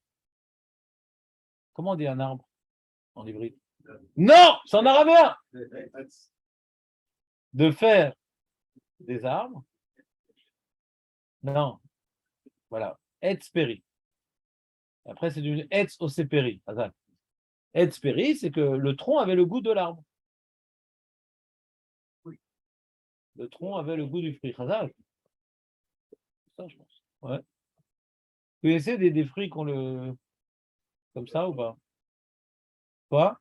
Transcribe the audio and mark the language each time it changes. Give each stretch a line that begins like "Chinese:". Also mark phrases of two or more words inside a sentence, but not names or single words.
French: Comment on dit un arbre en hybride? Non, c'est en araméen. De faire des arbres. Non, voilà.
Hebrew: עץ פרי.
French: Après, c'est du
Hebrew: עץ עושה פרי. עץ פרי,
French: c'est que le tronc avait le goût de l'arbre. Le tronc avait le goût du fruit. Chazal. Ça, je pense. Ouais. Vous connaissez des fruits qu'on le. Comme ça ou pas? Quoi?